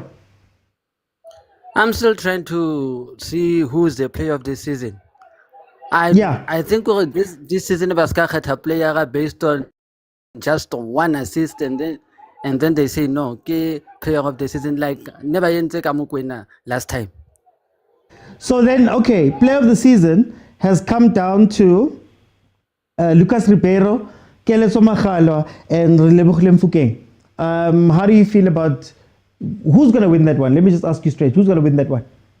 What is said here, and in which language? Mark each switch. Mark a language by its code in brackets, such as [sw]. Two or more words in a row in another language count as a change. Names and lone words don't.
[en] I'm still trying to see who's the player of the season. Yeah. I think this season was a player based on just one assist and then they say no, ke player of the season like never [st] yentse ka mokwena [en] last time. So then, okay, player of the season has come down to Lucas Ribeiro, Keleso Magalo, and Relebohile Mfokeng. How do you feel about who's going to win that one? Let me just ask you straight. Who's going to win that one?